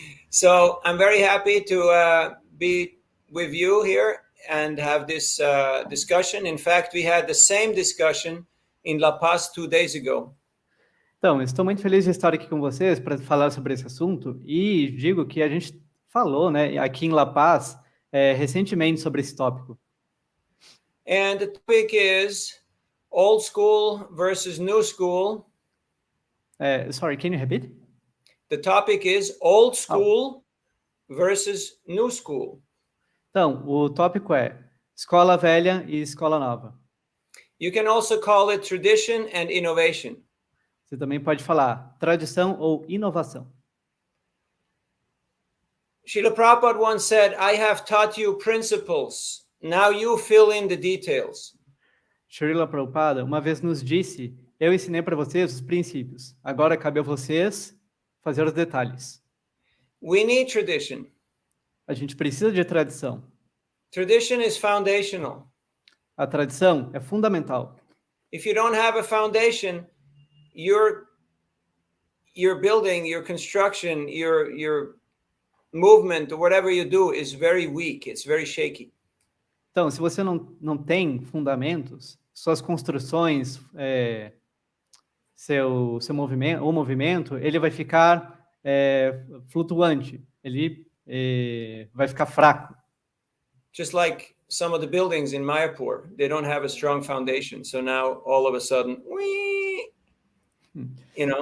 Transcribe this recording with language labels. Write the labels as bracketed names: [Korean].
[English] So I'm very happy to be with you here and have this discussion. In fact, we had the same discussion in La Paz 2 days ago. [Portuguese] Então, estou muito feliz de estar aqui com vocês para falar sobre esse assunto e digo que a gente falou, né, aqui em La Paz, recentemente sobre esse tópico. [English] And the topic is old school versus new school. Sorry, can you repeat? The topic is old school versus new school. [Portuguese] Então, o tópico é escola velha e escola nova. [English] You can also call it tradition and innovation. [Portuguese] Você também pode falar tradição ou inovação. [English] Srila Prabhupada once said, I have taught you principles. Now you fill in the details. [Portuguese] Srila Prabhupada uma vez nos disse, eu ensinei para vocês os princípios. Agora cabe a vocês fazer os detalhes. [English] We need tradition. [Portuguese] A gente precisa de tradição. [English] Tradition is foundational. [Portuguese] A tradição é fundamental. [English] If you don't have a foundation, your building, your construction, your movement, or whatever you do is very weak. It's very shaky. [Portuguese] Então, se você não tem fundamentos, suas construções, seu movimento, o movimento, ele vai ficar flutuante. Ele vai ficar fraco. [English] Just like some of the buildings in Mayapur, they don't have a strong foundation. So now all of a sudden, you know.